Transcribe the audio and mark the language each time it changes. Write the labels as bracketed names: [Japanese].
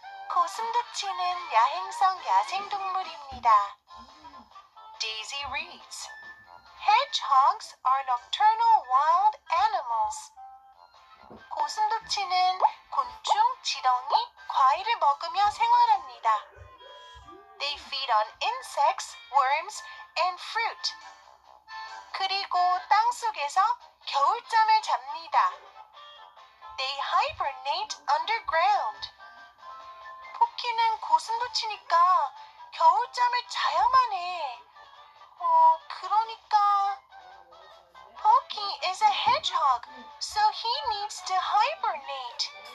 [Korean] 고슴도치는 야행성 야생동물입니다. [English] Daisy reads. Hedgehogs are nocturnal wild animals. [Korean] 고슴도치는 곤충, 지렁이, 과일을 먹으며 생활합니다. [English] They feed on insects, worms, and fruit. [Korean] 그리고 땅속에서 겨울잠을 잡니다. [English] They hibernate underground. [Korean] 포키는 고슴도치니까 겨울잠을 자야만 해. 그러니까 [English] Pokey is a hedgehog, so he needs to hibernate.